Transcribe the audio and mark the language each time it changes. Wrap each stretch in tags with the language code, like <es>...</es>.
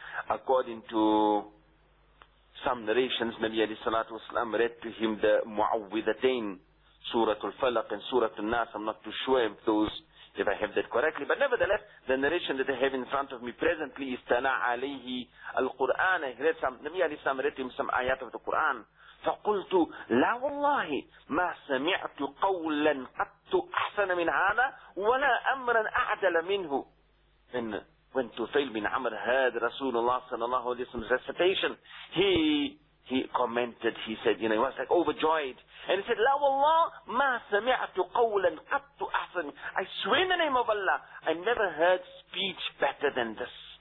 <en>According to some narrations, Nabi alayhi salatu wa sallam read to him the Mu'awwidhatain, Surah Al-Falaq and Surah Al-Nas. I'm not too sure if those, if I have that correctly. But nevertheless, the narration that I have in front of me presently is</en> <ar>Tana alayhi al-Quran.</ar> <en>I read some, Nabi alayhi salam read to him some ayat of the Quran.</en> <ar>فقلت لا والله ما سمعت قولا قط أحسن من هذا ولا أمرا أعدل منه.</ar> <en>and went to Thail bin Amr, heard Rasulullah sallallahu alayhi wa sallam's recitation. He commented, he said, you know, he was like overjoyed.</en> <ar>And he said, La wallah, ma sami'atu qawlan qattu ahsan.</ar> <en>I swear in the name of Allah, I never heard speech better than this.</en>